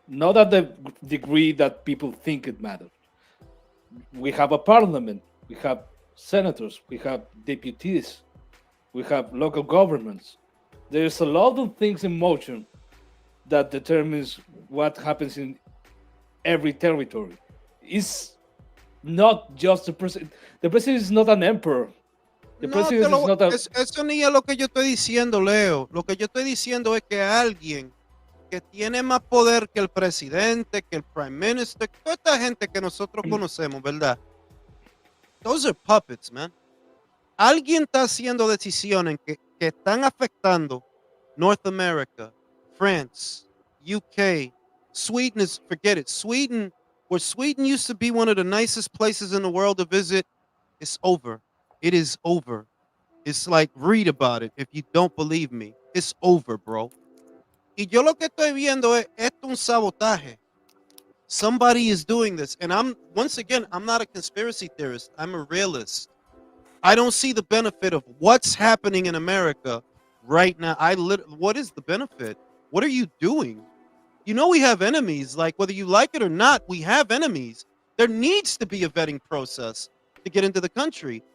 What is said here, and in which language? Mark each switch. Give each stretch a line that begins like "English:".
English: Not at the degree that people think it matters. We have a parliament, we have senators, we have deputies, we have local governments. There's a lot of things in motion that determines what happens in every territory. It's not just the president. The president is not an emperor. The
Spanish: No,
English: president is not a.
Spanish: eso ni es lo que yo estoy diciendo, Leo. Lo que yo estoy diciendo es que alguien que tiene más poder que el presidente, que el
English: prime minister,
Spanish: toda esta gente que nosotros conocemos, ¿verdad?
English: Those are puppets, man.
Spanish: Alguien está haciendo decisiones que están afectando
English: North America, France, UK, Sweden is, forget it. Sweden, where Sweden used to be one of the nicest places in the world to visit, it's over. It is over. It's like, read about it if you don't believe me. It's over, bro.
Spanish: Y yo lo que estoy viendo es esto un sabotaje.
English: Somebody is doing this. And once again, I'm not a conspiracy theorist. I'm a realist. I don't see the benefit of what's happening in America right now. What is the benefit? What are you doing? You know we have enemies. Like, whether you like it or not, we have enemies. There needs to be a vetting process to get into the country.